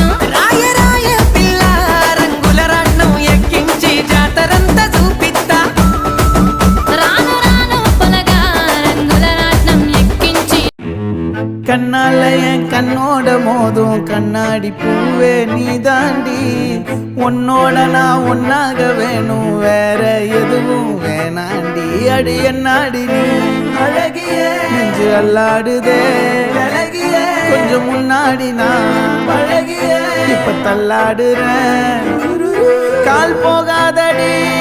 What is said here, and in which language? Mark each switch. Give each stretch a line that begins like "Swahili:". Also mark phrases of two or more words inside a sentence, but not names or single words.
Telugu: రాయ రాయ పిల్ల రంగుల రత్నం ఎక్కించి జాతరంతా చూపిస్తా రాను రాను పొలగా రంగుల రాట్నం ఎక్కించి
Tamil: கண்ணால என் கண்ணோட மோதும் கண்ணாடி பூவே நீ தாண்டி உன்னோட நான் ஒன்னாக வேணும் வேற எதுவும் வேணாண்டி அடி என்னாடி நீ அழகிய நெஞ்சு அல்லாடுதே அழகிய கொஞ்சம் முன்னாடி நான் அழகிய இப்ப தள்ளாடுறேன் கால் போகாதடி